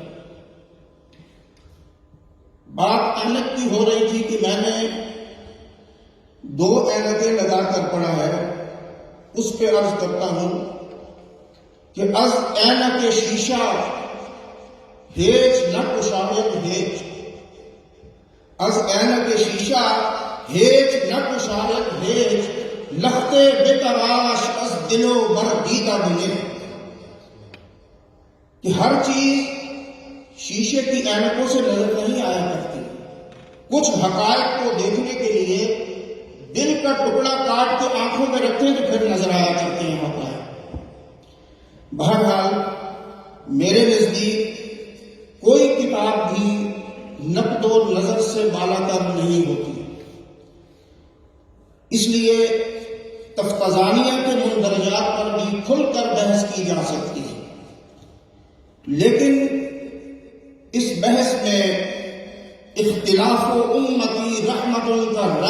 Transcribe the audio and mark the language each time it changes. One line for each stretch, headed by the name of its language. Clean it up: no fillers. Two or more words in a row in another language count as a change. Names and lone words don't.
Urdu: بات اینک کی ہو رہی تھی کہ میں نے 2 اینکیں لگا کر پڑھا ہے، اس پہ عرض کرتا ہوں کہ
Persian: از اینک شیشہ ہیچ نہ کشاید ہیچ، از اینک شیشہ ہیچ نہ کشاید ہیچ، لختے بے تراش از دلو بر دیدہ بنے،
Urdu: کہ ہر چیز شیشے کی اینکوں سے نظر نہیں آیا کرتی، کچھ حقائق کو دیکھنے کے لیے دل کا ٹکڑا کاٹ کے آنکھوں میں رکھتے تو پھر نظر آیا کرتے ہیں حقائق۔ بہرحال میرے نزدیک کوئی کتاب بھی نقد و نظر سے بالا تر نہیں ہوتی، اس لیے تفتزانیہ کے مندرجات پر کھول کر بحث کی جا سکتی ہے، لیکن اس بحث میں اختلاف و امتی رحمتوں کا